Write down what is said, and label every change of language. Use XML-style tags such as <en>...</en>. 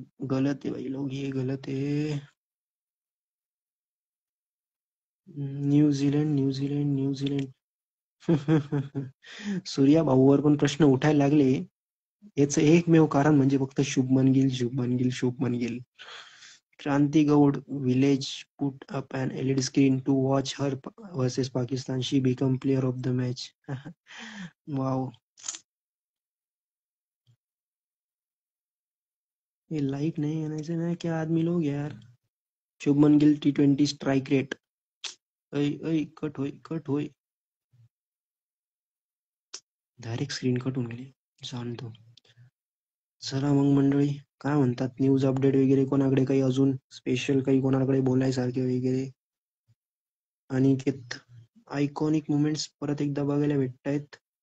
<hi>गलत है भाई लोग, ये गलत है.</hi> <mr>New Zealand New Zealand New Zealand. सूर्या भाऊवर पण प्रश्न उठायला लागले. याचं एकमेव कारण म्हणजे फक्त शुभमन गिल शुभमन गिल शुभमन गिल.</mr> <en>Kranti Goud village put up an LED screen to watch her versus Pakistan. She become player of the match. Wow.</en> <hi>ये लाइक नहीं आने से ना क्या आदमी लोग यार. Shubman Gill T20 strike rate.</hi> <mr>ऐ ऐ कट होय. डायरेक्ट स्क्रीन कट होऊन गेली. सांगतो. चला मग मंडळी, काय म्हणतात न्यूज अपडेट वगैरे कोणाकडे काही अजून स्पेशल काही कोणाकडे बोलायसारखे वगैरे. अनिकेत. आयकॉनिक मुमेंट्स परत एकदा बघायला भेटतायत.</mr>